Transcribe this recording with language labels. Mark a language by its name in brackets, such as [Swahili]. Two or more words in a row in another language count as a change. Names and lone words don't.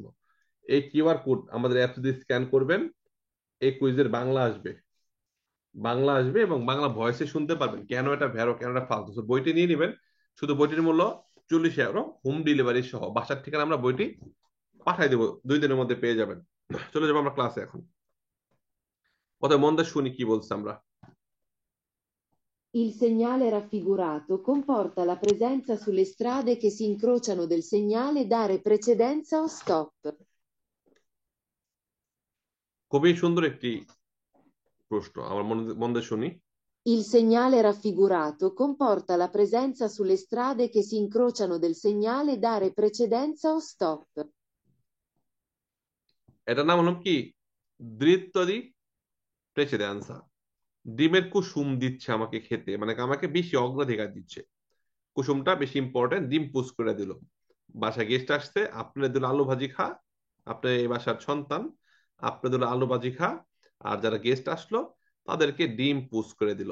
[Bangla] এই [English] QR code [Bangla] আমাদের অ্যাপস দিয়ে স্ক্যান করবেন, এই কুইজের বাংলা আসবে, বাংলা আসবে, এবং বাংলা ভয়েসে শুনতে পারবেন কেন এটা ভ্যারো, কেন এটা ফালতু। So, বইটি নিয়ে নেবেন। শুধু বইটির মূল্য 40 ইউরো, [English] home delivery [Bangla] সহ। বাসার ঠিকানা আমরা বইটি পাঠাই দেবো, 2 দিনের মধ্যে পেয়ে যাবেন। চলে যাবো আমরা ক্লাসে এখন। কথা মন দিয়ে শুনি কি বলছি আমরা। [Italian] Il segnale raffigurato comporta la presenza sulle strade che si incrociano del segnale dare precedenza o stop. [Bangla] খুবই সুন্দর একটি প্রশ্ন, আমার মন দিয়ে শুনি। [Italian] Il segnale raffigurato comporta la presenza sulle strade che si incrociano del segnale dare precedenza o stop. [Bangla] এটার নাম হলো কি, দ্বিত্বদি প্রেসিডেন্সা। ডিমের কুসুম দিচ্ছে আমাকে খেতে, মানে আমাকে বেশি অগ্রাধিকার দিচ্ছে। কুসুমটা বেশি ইম্পর্টেন্ট, ডিম পুষ করে দিল। বাসায় গেস্ট আসছে, আপনার দিল আলু ভাজি খা, আপনি এই বাসার সন্তান, আপনার দিল আলু ভাজি খা, আর যারা গেস্ট আসলো তাদেরকে ডিম পুশ করে দিল।